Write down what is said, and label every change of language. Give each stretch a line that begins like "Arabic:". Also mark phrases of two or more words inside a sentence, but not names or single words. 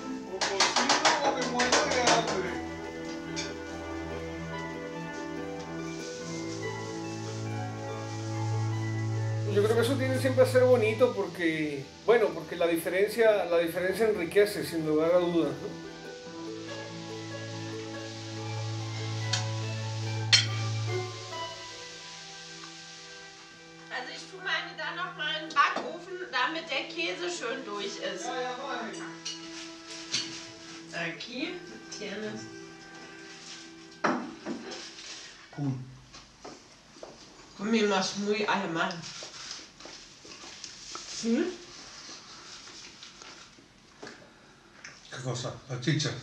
Spanish: Yo creo que eso tiene siempre a ser bonito porque la diferencia enriquece, sin lugar a dudas, ¿no?
German: Meine da noch mal in den Backofen, damit der Käse schön durch ist.
Spanish: Aquí tienes. Comimos muy alemán. ¿Sí? ¿Qué cosa?